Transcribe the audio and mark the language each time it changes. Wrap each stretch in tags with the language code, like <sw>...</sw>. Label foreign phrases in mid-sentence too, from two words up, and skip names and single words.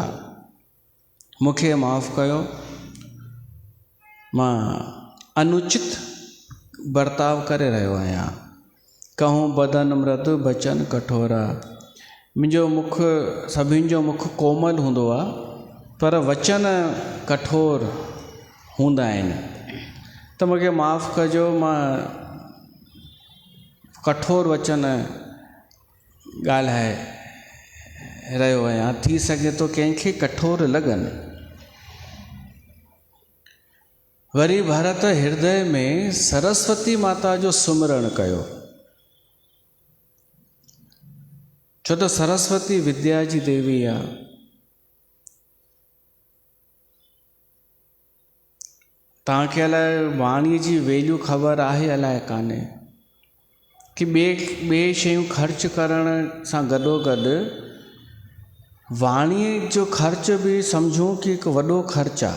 <sd>मूंखे माफ़ कयो, मां अनुचित बर्ताव करे रहियो आहियां।</sd> <awa>कहूं बदन मृदु बचन कठोरा।</awa> <sd>मुंहिंजो मुख, सभिनि जो मुख कोमल हूंदो आहे, पर वचन कठोर हूंदा आहिनि। त मूंखे माफ़ कजो, मां कठोर वचन ॻाल्हाए रहियो आहियां। थी सघे तो कंहिंखे कठोर लॻनि। वरी भरत हृदय में सरस्वती माता जो सुमिरण कयो, छो त सरस्वती विद्या जी देवी आहे। तव्हांखे अलाए वाणीअ जी वैल्यू ख़बर आहे अलाए कान्हे कि ॿिए शयूं ख़र्च करण सां गॾोगॾु वाणीअ जो ख़र्च बि सम्झूं कि हिकु वॾो ख़र्च आहे।</sd>